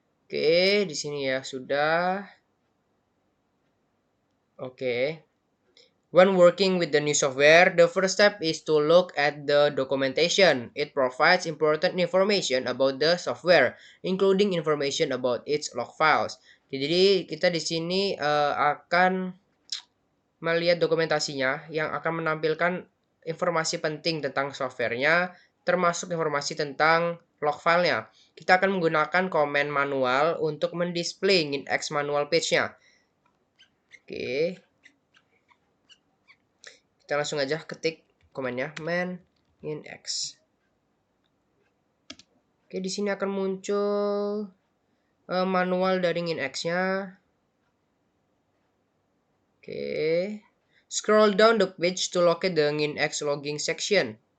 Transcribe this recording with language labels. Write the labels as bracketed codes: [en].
[id] Oke, di sini ya sudah. [en] Oke. When working with the new software, the first step is to look at the documentation. It provides important information about the software, including information about its log files. [id] Jadi kita di sini akan melihat dokumentasinya yang akan menampilkan informasi penting tentang softwarenya, termasuk informasi tentang log filenya. Kita akan menggunakan command manual untuk mendisplay NGINX manual page-nya. Oke. Kita langsung aja ketik komennya man NGINX. Oke, di sini akan muncul manual dari NGINX-nya. Oke. [en] Scroll down the page to locate the NGINX logging section.